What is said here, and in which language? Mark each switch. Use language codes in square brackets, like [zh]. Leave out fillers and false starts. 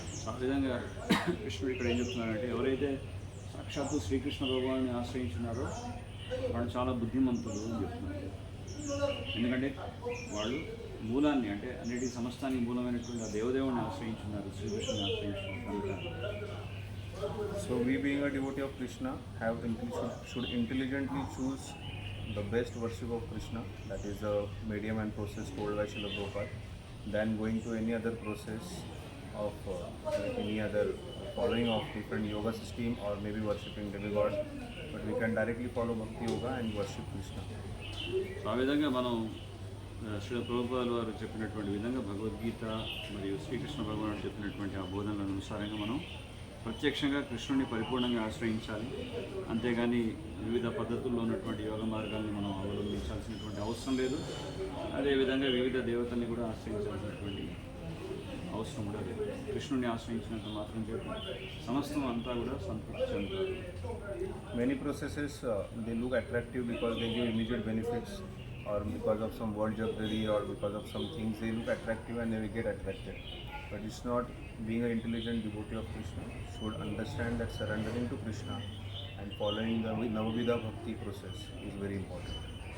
[te] ఆ విధంగా కృష్ణుడు ఇక్కడ ఏం చెప్తున్నారంటే ఎవరైతే సాక్షాత్తు శ్రీకృష్ణ భగవాన్ని ఆశ్రయించున్నారో వాళ్ళు చాలా బుద్ధిమంతులు అని చెప్తున్నారు. ఎందుకంటే వాళ్ళు మూలాన్ని అంటే అన్నిటి సమస్తానికి మూలమైనటువంటి ఆ దేవదేవుని ఆశ్రయించున్నారు, శ్రీకృష్ణుని ఆశ్రయించున్నారు కనుక [en] So we being a devotee of Krishna should intelligently choose the best worship of Krishna, that is the medium and process told by Srila Prabhupada, than going to any other process of any other following of different yoga system or maybe worshipping demigod. But we can directly follow Bhakti Yoga and worship Krishna. [te] So ఆ విధంగా మనం శ్రీ ప్రభుపాదుల వారు చెప్పినటువంటి విధంగా భగవద్గీత మరియు శ్రీకృష్ణ భగవానుడు చెప్పినటువంటి ఆ బోధనల అనుసారంగా మనం ప్రత్యక్షంగా కృష్ణుని పరిపూర్ణంగా ఆశ్రయించాలి. అంతేగాని వివిధ పద్ధతుల్లో ఉన్నటువంటి యోగ మార్గాల్ని మనం అవలంబించాల్సినటువంటి అవసరం లేదు. అదేవిధంగా వివిధ దేవతల్ని కూడా ఆశ్రయించాల్సినటువంటి అవసరం కూడా లేదు. కృష్ణుని ఆశ్రయించినంత మాత్రం చేత సమస్తం అంతా కూడా సంతృప్తి చెందుతారు. [en] Many processes they look attractive because they give immediate benefits, or because of some world jokery, or because of some things they look attractive and they will get attracted. But it's not. Being an intelligent devotee of Krishna should understand that surrendering to Krishna and following the Navavidha Bhakti process is very important.